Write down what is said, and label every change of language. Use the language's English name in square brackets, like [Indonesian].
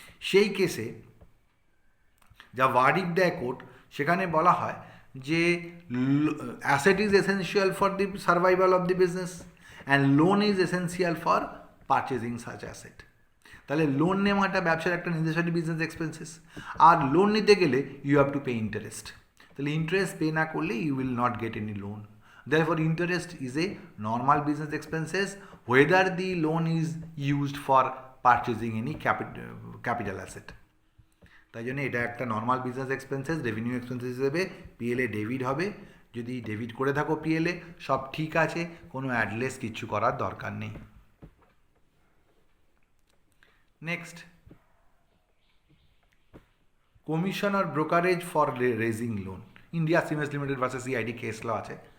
[Bangla] সেই কেসে যা ভার্ডিক্ট দেয় কোর্ট, সেখানে বলা হয় যে [English] Asset is essential for the survival of the business and loan is essential for purchasing such asset. [Bangla] তাহলে লোন নেওয়াটা ব্যবসার একটা নিজস্ব বিজনেস এক্সপেন্সেস, আর লোন নিতে গেলে [English] You have to pay interest. [Bangla] তাহলে ইন্টারেস্ট পে না করলে [English] You will not get any loan. Therefore, interest is a normal business expenses whether the loan is used for purchasing any capital asset. [Bangla] তাই জন্য এটা একটা normal business expenses, revenue expenses হিসেবে PLA debit হবে। যদি debit করে থাকো PLA, সব ঠিক আছে, কোনো অ্যাডলেস কিছু করার দরকার নেই। Next, commission আর brokerage for raising loan, India cements limited versus CID case ল আছে।